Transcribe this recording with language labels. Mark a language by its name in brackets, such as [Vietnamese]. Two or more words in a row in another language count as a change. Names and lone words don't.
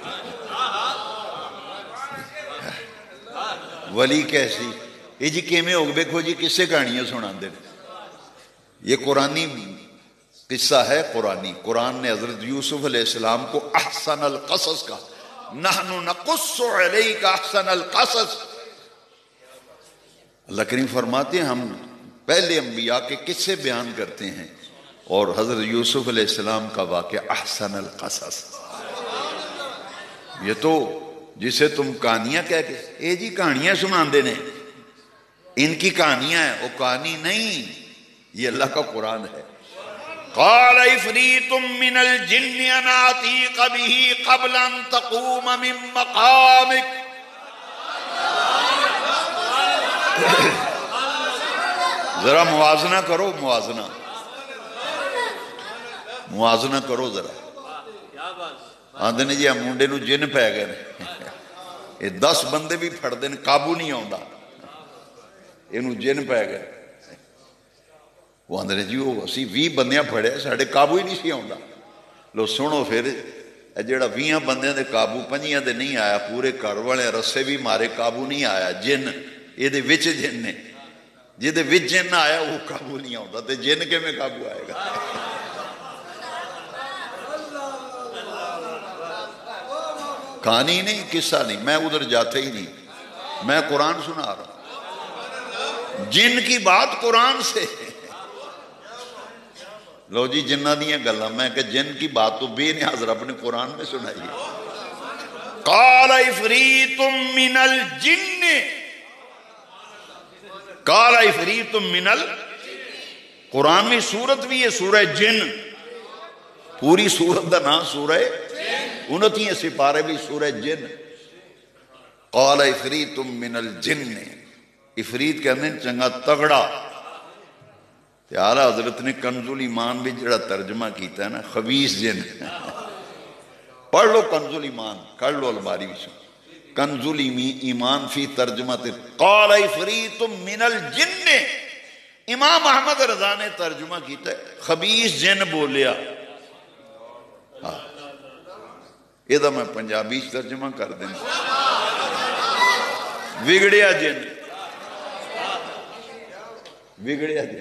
[Urdu] ولی کیسی یہ جی کیویں ہو، دیکھو جی [Punjabi] کسے کہانیاں سنا دے، [Urdu] یہ قرآنی قصہ ہے قرآنی۔ قرآن نے حضرت یوسف علیہ السلام کو [Arabic] احسن القصص [Urdu] کہا، [Arabic] نحن نقص علیک احسن القصص۔ [Urdu] اللہ کریم فرماتے ہیں ہم پہلے انبیاء کے قصے بیان کرتے ہیں، اور حضرت یوسف علیہ السلام کا واقعہ [Arabic] احسن القصص۔ [Urdu] یہ تو جسے تم کہانیاں کہہ کے [Punjabi] اے جی کہانیاں سناندے نے، [Urdu] ان کی کہانیاں ہیں، وہ کہانی نہیں، یہ اللہ کا قرآن ہے۔ [Arabic] قال عفریت من الجن انا آتیک بہ قبل ان تقوم من مقامک۔ [Urdu] ذرا موازنہ کرو، موازنہ کرو ذرا۔ [Punjabi] آندے نے جی منڈے نو جن پہ گئے، یہ 10 بندے بھی پھڑ دیں قابو نہیں آندا، یہ جن پہ گئے۔ وہ آندے نے جی وہ اسی 20 بندیاں پھڑے ساڑھے قابو ہی نہیں سی آندا۔ لو سنو پھر جیڑا 20 بندیاں دے قابو 5 دے نہیں آیا، پورے گھر والے رسے بھی مارے قابو نہیں آیا، جن یہ دے وچ جن نے، جہدے وچ جن نہ آیا وہ قابو نہیں آندا، تے جن کے میں قابو آئے گا؟ [Urdu] کہانی نہیں، قصہ نہیں، میں ادھر جاتے ہی نہیں، میں قرآن سنا رہا ہوں۔ جن کی بات قرآن سے، [Punjabi] لو جی جنہ دیاں گلاں، [Urdu] میں کہ جن کی بات تو بے نیاز رب نے قرآن میں سنائی ہے۔ [Arabic] قال عفریت من الجن، قال عفریت من [Urdu] قرآن میں سورت بھی ہے سورہ جن، [Punjabi] پوری سورت دا نام سورہ 29 سپارے بھی سورہ جن۔ [Arabic] قال افریت من الجن، [Punjabi] افریت کہندے چنگا تگڑا۔ تے اعلیٰ حضرت نے کنز الایمان بھی جڑا ترجمہ کیتا ہے نا خبیث جن، پڑھ لو کنز الایمان، کر لو الماری بھی کنز الایمان فی ترجمہ [Arabic] قال افریت من الجن، [Punjabi] امام احمد رضا نے ترجمہ کیتا ہے خبیث جن بولیا۔ یہ میں پنجابی ترجمہ کر دیں، بگڑیا جن، بگڑیا جن۔